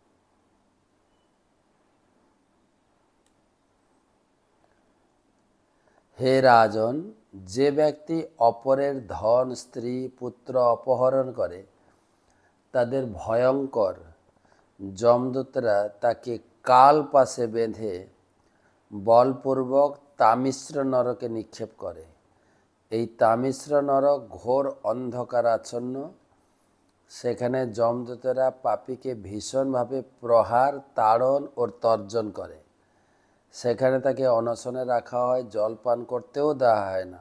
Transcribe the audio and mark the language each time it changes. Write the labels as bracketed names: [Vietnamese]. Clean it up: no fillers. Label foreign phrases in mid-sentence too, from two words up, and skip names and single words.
[Bangla] হে রাজন, যে ব্যক্তি অপরের ধন স্ত্রী পুত্র অপহরণ করে তাদের ভয়ংকর যমদূতরা তাকে কাল পাশে বেঁধে বলপূর্বক তামিশ্র নরকে নিক্ষেপ করে। এই তামিশ্র নরক ঘোর অন্ধকারাচ্ছন্ন। সেখানে যমদূতেরা পাপীকে ভীষণভাবে প্রহার তাড়ন ও তর্জন করে। সেখানে তাকে অনশনে রাখা হয়, জলপান করতেও দেওয়া হয় না।